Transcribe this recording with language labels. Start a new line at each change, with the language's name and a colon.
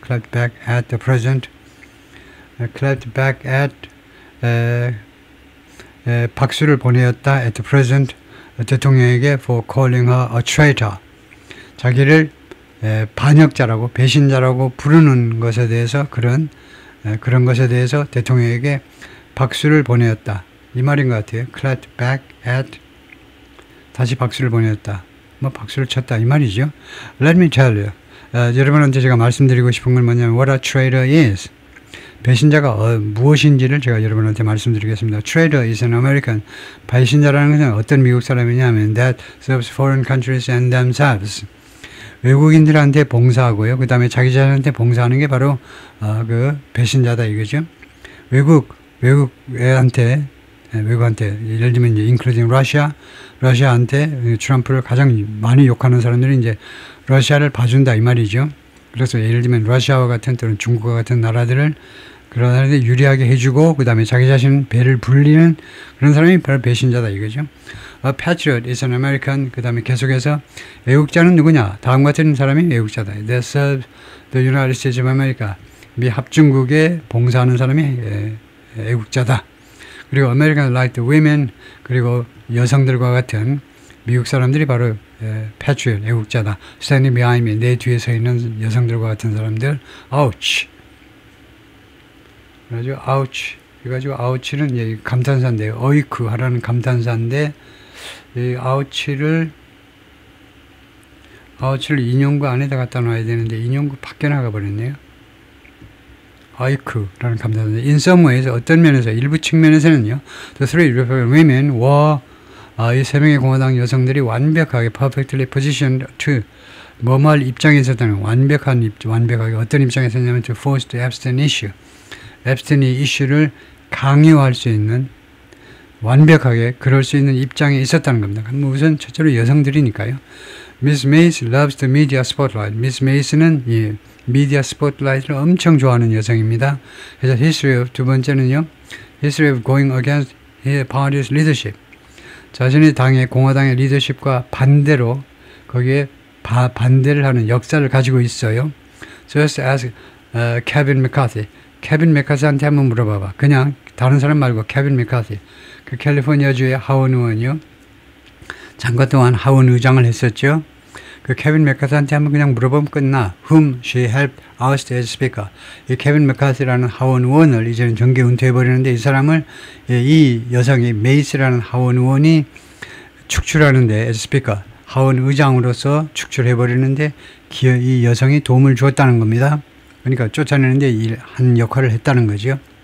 English: clapped back at the president
Korean: clapped back at 박수를 보내었다 at the president 대통령에게
English: for calling her a traitor
Korean: 자기를 반역자라고 배신자라고 부르는 것에 대해서 그런 것에 대해서 대통령에게 박수를 보내었다 이 말인 것 같아요.
English: clapped back at
Korean: 다시 박수를 보내었다 박수를 쳤다 이 말이죠.
English: Let me tell you
Korean: 여러분한테 제가 말씀드리고 싶은 건 뭐냐면
English: what a traitor is
Korean: 배신자가 무엇인지를 제가 여러분한테 말씀드리겠습니다.
English: Traitor is an American
Korean: 배신자라는 것은 어떤 미국 사람이냐면
English: that serves foreign countries and themselves
Korean: 외국인들한테 봉사하고요. 그 다음에 자기 자신한테 봉사하는 게 바로 그 배신자다 이거죠. 외국 애한테 외국한테 예를 들면 이제 including 러시아한테 트럼프를 가장 많이 욕하는 사람들이 이제 러시아를 봐준다 이 말이죠. 그래서 예를 들면 러시아와 같은 또는 중국과 같은 나라들을 그런 나라들 유리하게 해주고 그 다음에 자기 자신 배를 불리는 그런 사람이 바로 배신자다 이거죠.
English: A patriot is an American.
Korean: 그 다음에 계속해서 애국자는 누구냐? 다음 같은 사람이 애국자다.
English: That serves the United States of America.
Korean: 미 합중국에 봉사하는 사람이 애국자다. 그리고
English: Americans like the women.
Korean: 그리고 여성들과 같은 미국 사람들이 바로 patriot, 애국자다.
English: Standing behind me.
Korean: 내 뒤에 서 있는 여성들과 같은 사람들.
English: Ouch.
Korean: 그래가지고
English: ouch.
Korean: 그래가지고 ouch는 감탄사인데요. 어이쿠 하라는 감탄사인데 이 ouch를 인용구 안에다 갖다 놔야 되는데 인용구 밖에 나가 버렸네요. 어이쿠라는 감탄사인데
English: in some ways
Korean: 어떤 면에서 일부 측면에서는요.
English: The three Republican women were
Korean: 이 세 명의 공화당 여성들이 완벽하게
English: perfectly positioned to
Korean: 뭐뭐할 입장에 있었다는 완벽하게 어떤 입장에 있었냐면
English: to force the Epstein issue.
Korean: 앱스틴이 이슈를 강요할 수 있는 완벽하게 그럴 수 있는 입장에 있었다는 겁니다. 우선 첫째로 여성들이니까요.
English: Miss Mace loves the media spotlight.
Korean: Miss Mace는 이 미디어 스포트라이트를 엄청 좋아하는 여성입니다. 그래서
English: history of
Korean: 두 번째는요.
English: history of going against his party's leadership.
Korean: 자신의 당의 공화당의 리더십과 반대로 거기에 반대를 하는 역사를 가지고 있어요.
English: Just as Kevin McCarthy.
Korean: 케빈 메카시한테 한번 물어봐봐. 그냥 다른 사람 말고 케빈 메카시. 그 캘리포니아주의 하원 의원이요. 잠깐 동안 하원 의장을 했었죠. 그 케빈 메카시한테 한번 그냥 물어보면 끝나.
English: Whom she helped oust as speaker.
Korean: 이 케빈 메카시라는 하원 의원을 이제는 정계 은퇴해버리는데 이 사람을 이 여성이 메이스라는 하원 의원이 축출하는데
English: as speaker.
Korean: 하원 의장으로서 축출해버리는데 이 여성이 도움을 주었다는 겁니다. 그러니까 쫓아내는데 한 역할을 했다는 거죠.